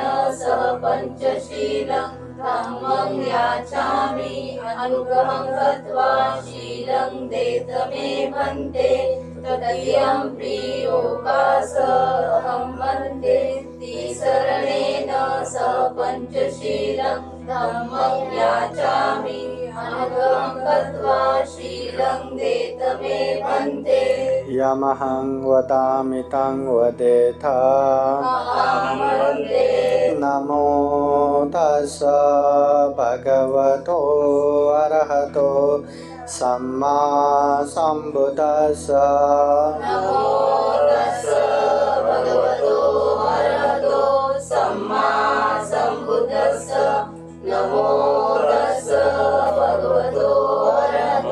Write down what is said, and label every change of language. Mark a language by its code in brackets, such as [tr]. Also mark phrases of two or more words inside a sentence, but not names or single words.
[pi] सह पञ्चशीलं धम्मं याचामि अनुग्रहं कृत्वा शीलं देतमे भन्ते तृतीयम्पि ओकासहं वन्दे शरणेन सह पञ्चशीलं धम्मं याचामि अनुग्रहं कृत्वा शीलं देतमे भन्ते यमहं वदामि तं वदेथ नमो तस्स भगवतो अरहतो सम्मा सम्बुद्धस्स नमो तस्स भगवतो अरहतो सम्मा सम्बुद्धस्स नमो तस्स भगवतो अरहतो